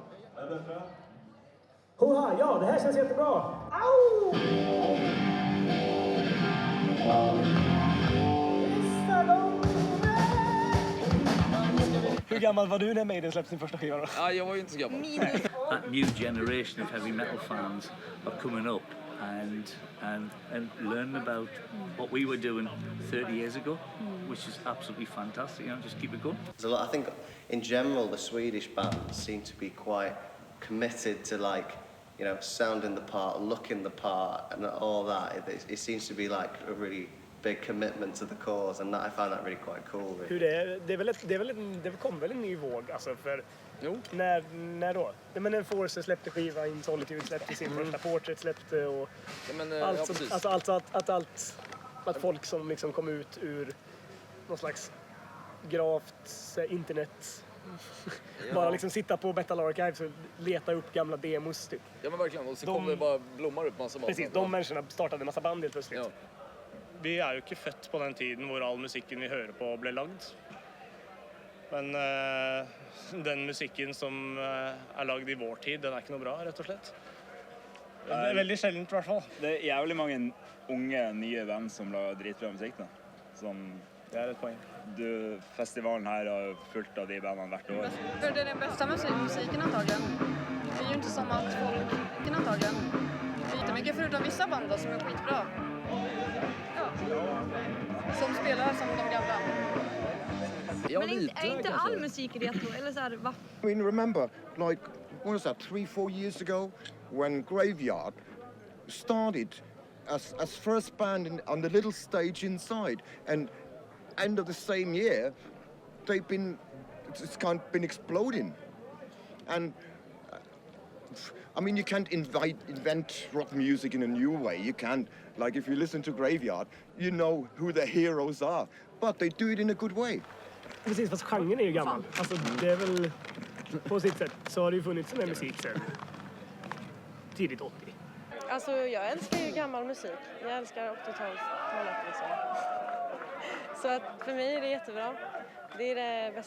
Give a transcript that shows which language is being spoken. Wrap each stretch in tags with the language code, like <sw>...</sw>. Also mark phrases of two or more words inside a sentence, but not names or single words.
<sv>Är det bättre? Hoha, ja, det här känns jättebra. Au! Hur gammal var du när Maiden släppte sin första skiva då? Ja, jag var ju inte så gammal.</sv> <en>That new generation of heavy metal fans are coming up and learning about what we were doing 30 years ago, which is absolutely fantastic. You know, just keep it going. I think in general the Swedish bands seem to be quite committed to, like, you know, sounding the part, looking the part, and all that. It seems to be like a really big commitment to the cause, and that I find that really quite cool. Really.</en> <sv>Hur det kom väl en ny våg, alltså, för när då? Nej, men när Force släppte skiva, In Solitude släppte sin första, Portrait släppte och att folk som liksom kom ut ur någon slags gravt internet bara liksom sitta på Metal Archives och leta upp gamla demos typ. Ja men verkligen, och så kommer det bara blommar upp massa band. Precis, de människorna startade en massa band helt plötsligt. Ja.</sv> <no>Vi är ju inte født på den tiden hvor all musikken vi hører på ble lagd. Men den musikken som er lagd i vår tid, den er ikke noe bra, rett og slett. Det er veldig sjeldent i hvert fall. Det er jævlig mange unge, nye band som lager dritbra musikk da.</no> <sv>Det är ett poäng. Festivalen här har fullt av de banden</sv> <no>hvert år.</no> <sv>För det är den bästa musiken antagligen. Det är ju inte som att folk antagligen. Det är jättemycket förutom vissa band som är skitbra. Ja. Som spelar som de gamla. Men är inte all musik retro? Eller så här, va?</sv> <en>I mean, remember, like, what was that, 3-4 years ago, when Graveyard started as first band on the little stage inside, and end of the same year, it's kind of been exploding. And I mean, you can't invent rock music in a new way. You can't, like, if you listen to Graveyard, you know who the heroes are, but they do it in a good way.</en> <sv>Precis, fast genren är ju gammal. Alltså, det är väl på sitt sätt så har det ju funnits sån här musik sen tidigt 80. Alltså, jag älskar ju gammal musik. Jag älskar 80-talet liksom. Så att för mig är det jättebra. Det är det bästa.</sv>